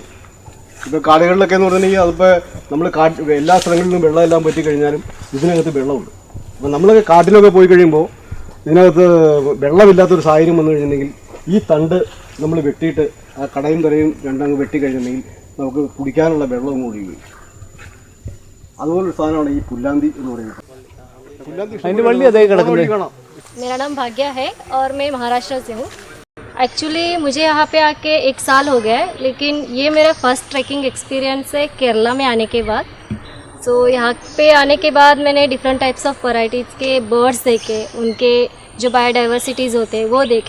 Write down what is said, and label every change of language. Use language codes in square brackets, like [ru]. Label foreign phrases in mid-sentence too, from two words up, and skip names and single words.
[ml] ഇപ്പോൾ കാടുകളിലൊക്കെ എന്ന് പറഞ്ഞിട്ടുണ്ടെങ്കിൽ അതിപ്പോൾ നമ്മൾ എല്ലാ സ്ഥലങ്ങളിലും വെള്ളമെല്ലാം പറ്റി കഴിഞ്ഞാലും ഇതിനകത്ത് വെള്ളമുണ്ട്. അപ്പം നമ്മളൊക്കെ കാട്ടിലൊക്കെ പോയി കഴിയുമ്പോൾ ഇതിനകത്ത് വെള്ളമില്ലാത്തൊരു സാഹചര്യം വന്നു കഴിഞ്ഞിട്ടുണ്ടെങ്കിൽ ഈ തണ്ട് നമ്മൾ വെട്ടിയിട്ട് ആ കടയും തലയും രണ്ടങ്ങ് വെട്ടിക്കഴിഞ്ഞിട്ടുണ്ടെങ്കിൽ നമുക്ക് കുടിക്കാനുള്ള വെള്ളവും കൂടി വരും. അതുപോലൊരു സാധനമാണ് ഈ പുല്ലാന്തി എന്ന് പറയുന്നത്. [hi] मेरा नाम भाग्या है और मैं महाराष्ट्र से हूँ. एक्चुअली मुझे यहाँ पे आके 1 साल हो गया है, लेकिन ये मेरा [en] first trekking experience [hi] है केरला में आने के बाद. सो यहाँ पे आने के बाद मैंने [en] different types of varieties [hi] के बर्ड्स देखे, उनके जो बायोडाइवर्सिटीज़ होते हैं वो देखे.